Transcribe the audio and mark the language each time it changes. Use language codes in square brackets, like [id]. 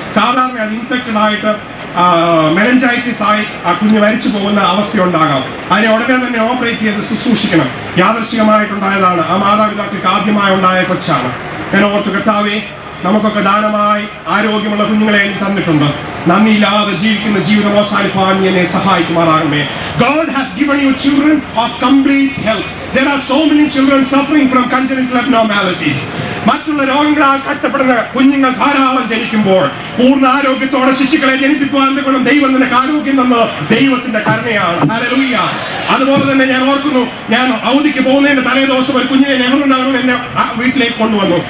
[ml] സാധാരണ അത് ഇൻഫെക്റ്റഡ് ആയിട്ട് മെനഞ്ചൈറ്റിസ് ആയി ആ കുഞ്ഞ് മരിച്ചു പോകുന്ന അവസ്ഥയുണ്ടാകാം. അതിനെ ഉടനെ തന്നെ ഓപ്പറേറ്റ് ചെയ്ത് ശുശ്രൂഷിക്കണം. യാദൃശ്ചികമായിട്ടുണ്ടായതാണ്. ആ മാതാപിതാക്കൾക്ക് ആദ്യമായി ഉണ്ടായ കൊച്ചാണ്. ഞാൻ ഓർത്തു, കർത്താവേ, നമുക്കൊക്കെ ദാനമായി ആരോഗ്യമുള്ള കുഞ്ഞുങ്ങളെ തന്നിട്ടുണ്ട്. നന്ദിയില്ലാതെ ജീവിക്കുന്ന ജീവിതം അവസാനിപ്പാൻ നീ എന്നെ സഹായിക്കുമാറാകണമേ. [en] God has given you children of complete health. There are so many children suffering from congenital abnormalities. [ml] മറ്റുള്ള രോഗങ്ങളാൽ കഷ്ടപ്പെടുന്ന കുഞ്ഞുങ്ങൾ ധാരാളം ജനിക്കുമ്പോൾ പൂർണ്ണ ആരോഗ്യത്തോടെ ശിശുക്കളെ ജനിപ്പിക്കുവാൻ കൊണ്ട് ദൈവം നിനക്ക് ആരോഗ്യം തന്നത് ദൈവത്തിന്റെ കരുണയാണ്. ഹല്ലേലൂയ. അതുപോലെ തന്നെ ഞാൻ ഓർക്കുന്നു, ഞാൻ അവധിക്ക് പോകുന്നതിന്റെ തലേ ദിവസം ഒരു കുഞ്ഞിനെ നെഹ്റുനഗറിൽ എന്നെ വീട്ടിലേക്ക് കൊണ്ടുവന്നു.